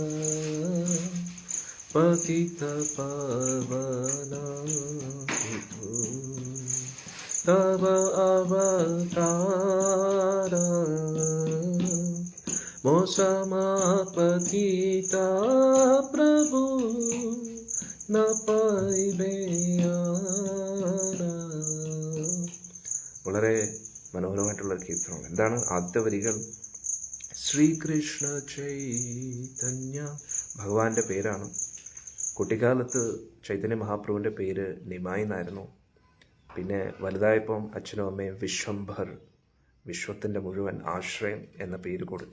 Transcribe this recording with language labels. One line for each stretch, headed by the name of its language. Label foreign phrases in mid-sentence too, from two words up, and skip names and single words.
Bangla: পতিত পাবন হেতু তব অবতার, মো সম পতিত প্রভু না পাইবে আর.
Malayalam: വളരെ മനോഹരമായിട്ടുള്ള കീർത്തനമാണ്. എന്താണ് ആദ്യത്തെ വരികൾ? ശ്രീകൃഷ്ണ ചൈതന്യ, ഭഗവാന്റെ പേരാണ്. കുട്ടിക്കാലത്ത് ചൈതന്യ മഹാപ്രഭുവിൻ്റെ പേര് നിമായി എന്നായിരുന്നു. പിന്നെ വലുതായപ്പം അച്ഛനും അമ്മയും വിശ്വംഭർ, വിശ്വത്തിൻ്റെ മുഴുവൻ ആശ്രയം എന്ന പേര് കൊടുത്തു.